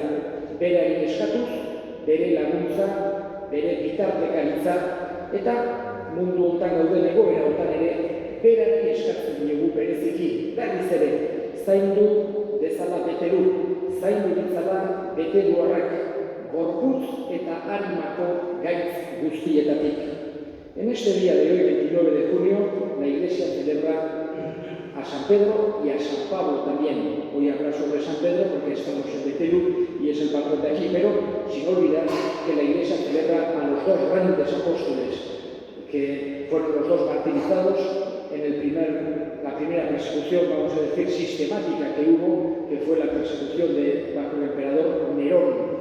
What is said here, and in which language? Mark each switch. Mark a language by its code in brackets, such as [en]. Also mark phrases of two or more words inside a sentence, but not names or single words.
[eu] Berari eskatuz, bere laguntza, bere bitartekaritza, eta mundu hontan gauden egoera hontan ere, berari eskatzen diogu bereziki, berriz ere, zaindu dezala betelu, zaindu ditzala beteluarrak, gorputz eta animako gaitz guztietatik. [es] En este día de hoy, 29 de junio, la Iglesia celebra a San Pedro y a San Pablo también. Voy a hablar sobre San Pedro porque estamos en Betelú y es el patrón de aquí, pero sin olvidar que la Iglesia celebra a los dos grandes apóstoles que fueron los dos martirizados en la primera persecución, vamos a decir, sistemática que hubo, que fue la persecución bajo el emperador Nerón.